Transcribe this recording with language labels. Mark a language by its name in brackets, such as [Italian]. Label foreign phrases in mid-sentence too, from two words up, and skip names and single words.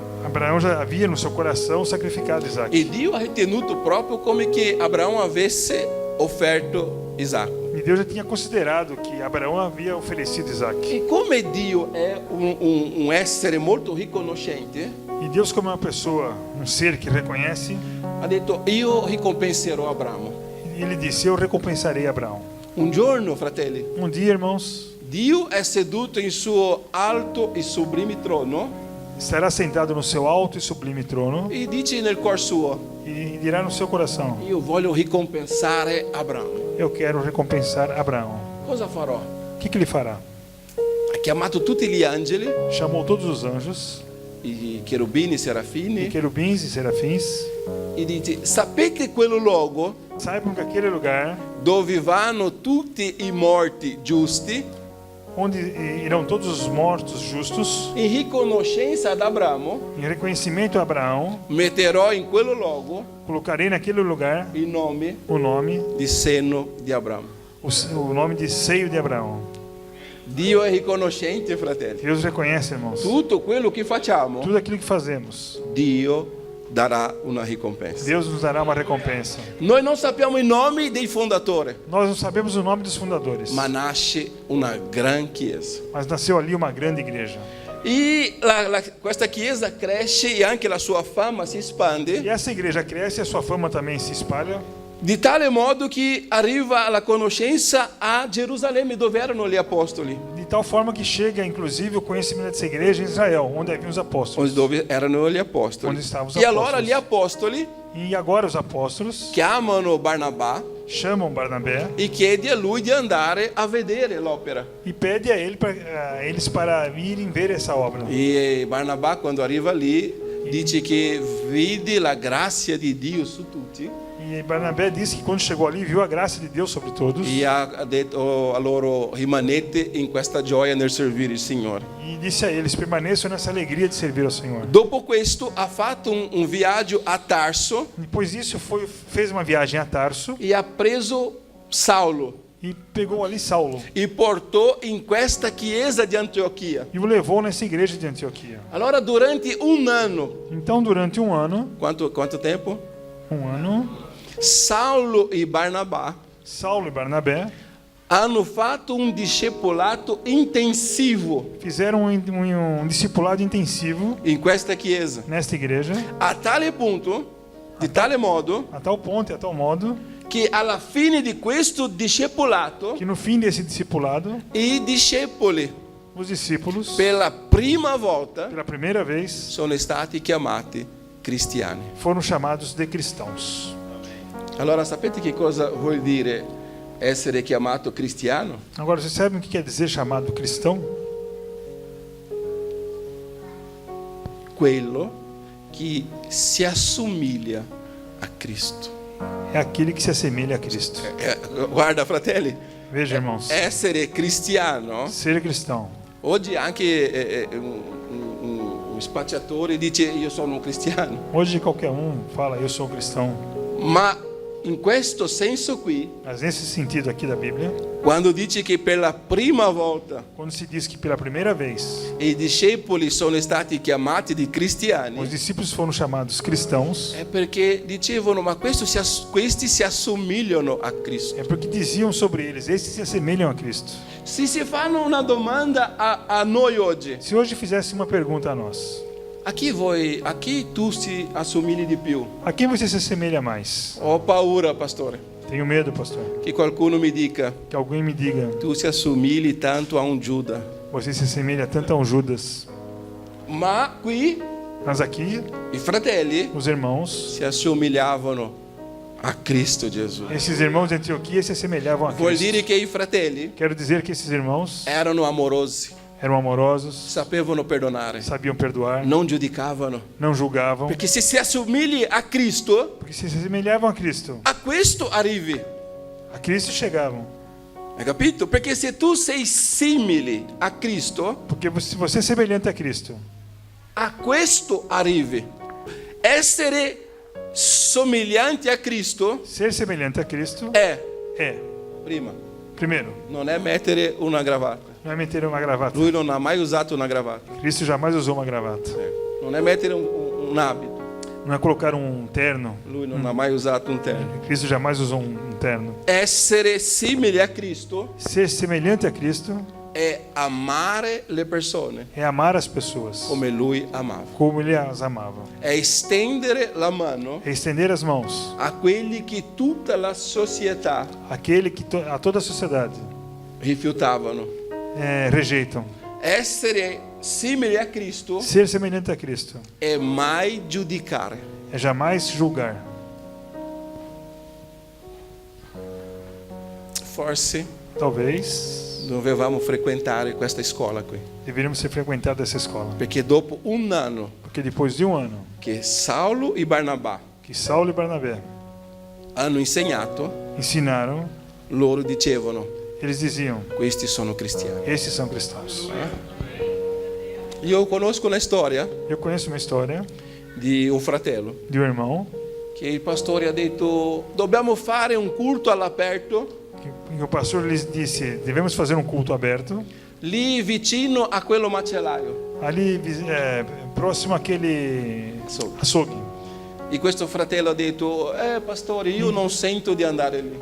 [Portuguese] Abraão já havia no seu coração sacrificado Isaac. [Italian] E Dio ha ritenuto proprio come che Abramo avesse offerto Isacco. [Portuguese] E Deus já tinha considerado que Abraão havia oferecido Isaac. [Italian] E come Dio è un essere molto riconoscente, [Portuguese] E Deus, como é uma pessoa, um ser que reconhece, [Italian] ha detto io ricompenserò Abramo. [Portuguese] ele disse: eu recompensarei Abraão. [Italian] Un giorno, fratelli, [Portuguese] Um dia, irmãos, [Italian] Dio è seduto in suo alto e sublime trono [Portuguese] estará sentado no seu alto e sublime trono [Italian] e dice nel cuor suo, [Portuguese] e dirá no seu coração: [Italian] io voglio ricompensare Abramo. [Portuguese] eu quero recompensar Abraão. [Italian] Cosa farò? [Portuguese] O que ele fará? [Italian] Ha chiamato tutti gli angeli, [Portuguese] Chamou todos os anjos, [Italian] i cherubini, i [Portuguese] e [Italian] serafini, [Portuguese] querubins e serafins. [Italian] e dice, sapete quello luogo [Portuguese] Saibam que aquele lugar [Italian] dove vanno tutti i morti giusti, [Portuguese] onde irão todos os mortos justos, [Italian] in riconoscenza ad Abramo, [Portuguese] em reconhecimento a Abraão, [Italian] metterò in quello luogo [Portuguese] colocarei naquele lugar [Italian] il nome [Portuguese] o nome, [Italian] di seno di Abramo. [Portuguese] o nome de seio de Abraão. [Italian] Dio è riconoscente, fratelli. [Portuguese] Deus reconhece, irmãos, [Italian] Tutto quello che facciamo, [Portuguese] tudo aquilo que fazemos. [Italian] Dio darà una ricompensa. [Portuguese] Deus nos dará uma recompensa. [Italian] Noi non sappiamo i nomi dei fondatori, [Portuguese] Nós não sabemos o nome dos fundadores, [Italian] ma nasce una gran chiesa. [Portuguese] mas nasceu ali uma grande igreja. [Italian] E questa chiesa cresce e anche la sua fama si [Portuguese] E [Italian] espande [Portuguese] essa igreja cresce e a sua fama também se espalha, [Italian] di tale modo che arriva alla conoscenza a Gerusalemme dove erano gli apostoli, [Portuguese] de tal forma que chega, inclusive, o conhecimento dessa igreja em Israel, onde haviam os apóstolos. [Italian] dove erano gli apostoli. [Portuguese] Onde estavam os [Italian] E allora [Portuguese] apóstolos. [Italian] gli apostoli [Portuguese] E agora os apóstolos [Italian] chiamano Barnabà [Portuguese] chamam Barnabé [Italian] e chiede a lui di andare a vedere l'opera. [Portuguese] e pede a eles para irem ver essa obra. [Italian] E Barnabà, quando arriva lì, dice che vide la grazia di Dio su tutti [Portuguese] E Barnabé disse que quando chegou ali, viu a graça de Deus sobre todos [Italian] e ha detto a loro rimanete in questa gioia nel servire il Signore. [Portuguese] e disse a eles: permaneçam nessa alegria de servir ao Senhor. [Italian] Dopo questo ha fatto un viaggio a Tarso [Portuguese] Depois disso, fez uma viagem a Tarso [Italian] e ha preso Saulo [Portuguese] e pegou ali Saulo [Italian] e portò in questa chiesa di Antiochia. [Portuguese] e o levou nessa igreja de Antioquia. [Italian] Allora durante un anno, [Portuguese] Então, durante um ano, [Italian] quanto tempo? Saulo e Barnabà [Portuguese] Saulo e Barnabé [Italian] hanno fatto un discepolato intensivo [Portuguese] fizeram um discipulado intensivo [Italian] in questa chiesa, [Portuguese] nesta igreja, [Italian] a tale punto, di tale modo, [Portuguese] a tal ponto e a tal modo [Italian] che alla fine di questo discepolato [Portuguese] que no fim desse discipulado, [Italian] i discepoli [Portuguese] os discípulos, [Italian] per la prima volta [Portuguese] pela primeira vez, [Italian] sono stati chiamati cristiani. [Portuguese] foram chamados de cristãos. [Italian] Allora sapete che cosa vuol dire essere chiamato cristiano? [Portuguese] Agora, vocês sabem o que quer dizer chamado cristão? [Italian] Quello che si assomiglia a Cristo. [Portuguese] É aquele que se assemelha a Cristo. [Italian] Guarda, fratelli, [Portuguese] Veja, irmãos, [Italian] essere cristiano, [Portuguese] ser cristão. [Italian] oggi anche un spacciatore dice io sono un cristiano, [Portuguese] Hoje qualquer fala: eu sou cristão. [Italian] ma in questo senso qui, [Portuguese] Mas nesse sentido aqui da Bíblia, [Italian] quando dice che per la prima volta [Portuguese] quando se diz que pela primeira vez [Italian] i discepoli sono stati chiamati di cristiani, [Portuguese] os discípulos foram chamados cristãos, [Italian] è perché dicevano ma questi si assomigliano a Cristo. [Portuguese] é porque diziam sobre eles: esses se assemelham a Cristo. [Italian] Se si fanno una domanda a noi oggi, [Portuguese] Se hoje fizesse uma pergunta a nós: [Italian] a chi tu si assomigli di più? [Portuguese] a quem você se assemelha mais? [Italian] Ho paura, pastore, [Portuguese] Tenho medo, pastor, [Italian] che qualcuno mi dica [Portuguese] que alguém me diga: [Italian] tu si assomigli tanto a un Giuda. [Portuguese] você se assemelha tanto a um Judas. [Italian] Ma qui [Portuguese] Mas aqui, [Italian] i fratelli [Portuguese] os irmãos, [Italian] si assomigliavano a Cristo Gesù. [Portuguese] esses irmãos de Antioquia se assemelhavam a [Italian] Vuol dire [Portuguese] Cristo. [Italian] che i fratelli [Portuguese] Quero dizer que esses irmãos [Italian] erano amorosi, [Portuguese] eram amorosos, [Italian] sapevano perdonare, [Portuguese] sabiam perdoar, [Italian] non giudicavano. [Portuguese] não julgavam, [Italian] Perché se si assomigli a Cristo, [Portuguese] porque se assemelhavam a Cristo. [Italian] a questo arrivi. [Portuguese] A Cristo chegavam. [Italian] Hai capito? Perché se tu sei simile a Cristo, [Portuguese] Porque se você é semelhante a Cristo, [Italian] a questo arrivi. Essere somiglianti a Cristo [Portuguese] ser semelhante a Cristo [Italian] è [Portuguese] é Primeiro, [Italian] non è mettere una gravata. [Portuguese] não é meter uma gravata. [Italian] Lui non ha mai usato una gravata. [Portuguese] Cristo jamais usou uma gravata. [Italian] Non è mettere un abito. [Portuguese] Não é colocar um terno. [Italian] Lui non ha mai usato un terno. [Portuguese] Cristo jamais usou um terno. [Italian] Essere simili a Cristo [Portuguese] Ser semelhante a Cristo [Italian] è amare le persone [Portuguese] é amar as pessoas [Italian] come Lui amava. [Portuguese] como Ele as amava. [Italian] È estendere la mano [Portuguese] É estender as mãos [Italian] a quelli che tutta la società [Portuguese] àquele que a toda a sociedade [Italian] rifiutavano. [Portuguese] rejeitam. [Italian] Essere simili a Cristo [Portuguese] Ser semelhante a Cristo [Italian] è mai giudicare. [Portuguese] é jamais julgar. [Italian] Forse [Portuguese] Talvez [Italian] dovevamo frequentare questa scuola qui, [Portuguese] deveríamos ser frequentados essa escola. [Italian] perché dopo un anno [Portuguese] Porque depois de um ano [Italian] che Saulo e Barnabà [Portuguese] que Saulo e Barnabé [Italian] hanno insegnato, [Portuguese] ensinaram, [Italian] loro dicevano: [Portuguese] eles diziam: [Italian] questi sono cristiani. [Portuguese] esses são cristãos. [Italian] Io conosco una storia [Portuguese] Eu conheço uma história [Italian] di un fratello [Portuguese] de um irmão [Italian] che il pastore ha detto: dobbiamo fare un culto all'aperto [Portuguese] que o pastor lhes disse: devemos fazer um culto aberto [Italian] lì vicino a quello macellaio. [Portuguese] ali próximo àquele açougue. [Italian] E questo fratello ha detto: pastore, io non sento di andare lì.